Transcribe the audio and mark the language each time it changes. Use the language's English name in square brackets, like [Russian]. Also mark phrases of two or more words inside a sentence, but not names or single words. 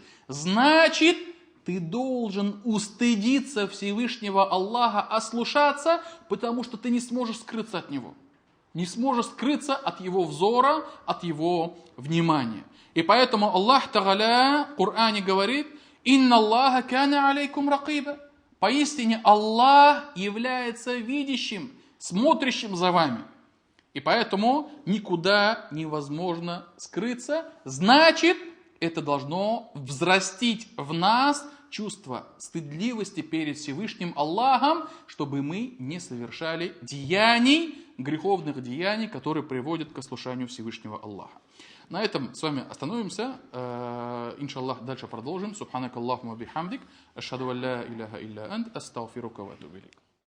[Russian] Значит, ты должен устыдиться Всевышнего Аллаха, ослушаться, потому что ты не сможешь скрыться от Него. Не сможешь скрыться от Его взора, от Его внимания. И поэтому [Arabic] الله تعالى [Russian] в Коране говорит: [Arabic] «إن الله كان عليكم رقيبا». [Russian] Поистине Аллах является видящим, смотрящим за вами. И поэтому никуда невозможно скрыться. Значит, это должно взрастить в нас чувство стыдливости перед Всевышним Аллахом, чтобы мы не совершали греховных деяний, которые приводят к ослушанию Всевышнего Аллаха. На этом с вами остановимся. Иншаллах, дальше продолжим. [Arabic] سبحانك اللهم بحمدك أشهد أن لا إله إلا أنت. أستغفرك وأتوب إليك.